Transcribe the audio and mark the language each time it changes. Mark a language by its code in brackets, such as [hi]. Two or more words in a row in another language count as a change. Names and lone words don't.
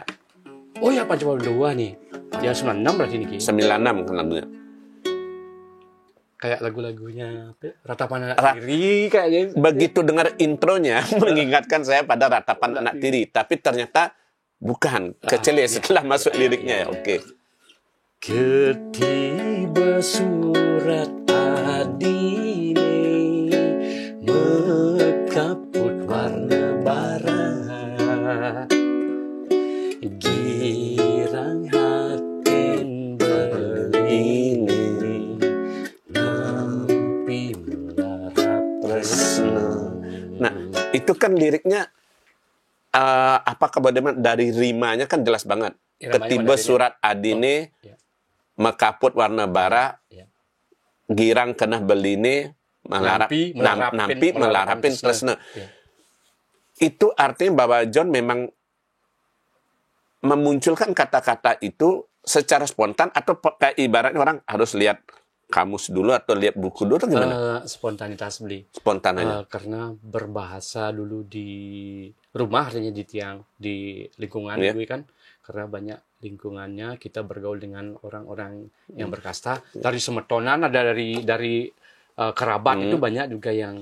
[id] Oh ya, Panca Pandawa 2 nih. Ya 96 berarti nih. 96 kan lagunya. Kayak lagu-lagunya Ratapan Anak Tiri kayaknya. Begitu dengar intronya mengingatkan saya pada Ratapan Anak Tiri, tapi ternyata bukan. Kecil ya setelah masuk liriknya ya. Oke. [ban] Ketiba surat adine mekaput warna bara, girang hatin beline nampi melarap tresna. [id] Nah, itu kan liriknya apakah bagaimana dari rimanya kan jelas banget. [ban] Ketiba surat adine mekaput warna bara, girang kenah beline nampi melarapin tresna. [id] Itu artinya bahwa John memang memunculkan kata-kata itu secara spontan, atau kayak ibaratnya orang harus lihat kamus dulu atau lihat buku dulu, atau gimana? Spontanitas, Bli. Spontan aja. Karena berbahasa dulu di rumah, artinya di lingkungan gue kan, karena banyak lingkungannya kita bergaul dengan orang-orang yang berkasta, dari semetonan, ada dari kerabat itu banyak juga yang